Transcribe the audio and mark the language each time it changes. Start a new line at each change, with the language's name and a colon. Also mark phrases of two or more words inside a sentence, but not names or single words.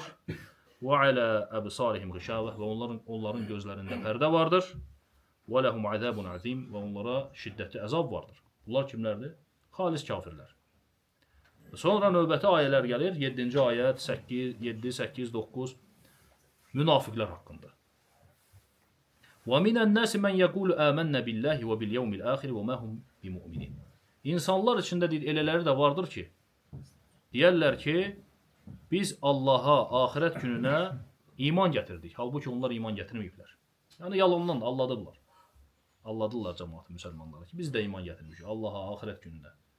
Arabic: وَعَلَى أَبْصَارِهِمْ غِشَاوَةٌ
Azerbaijani: və onların gözlərində pərdə vardır.
Arabic: وَلَهُمْ عَذَابٌ عَظِيمٌ
Azerbaijani: və onlara şiddətli əzab vardır. Bunlar kimlərdir? Xalis kafirlər. Sonra növbəti ayələr gəlir. 7-ci ayət, 7, 8, 9 münafiqlər haqqında.
Arabic: وَمِنَ النَّاسِ مَنْ يَقُولُ آمَنَّ بِاللّٰهِ وَبِالْيَوْمِ الْآخِرِ وَمَا هُمْ بِمُؤْمِنِينَ.
Azerbaijani: İnsanlar içində elələri də vardır ki, deyərlər ki, biz Allaha, axirət gününə iman gətirdik. Halbuki onlar iman gətirməyiblər. Yəni yalandan alladıblar. Alladırlar cəmaatı müsəlmanları ki, biz də iman gətirmişik Allaha, axirət gününə.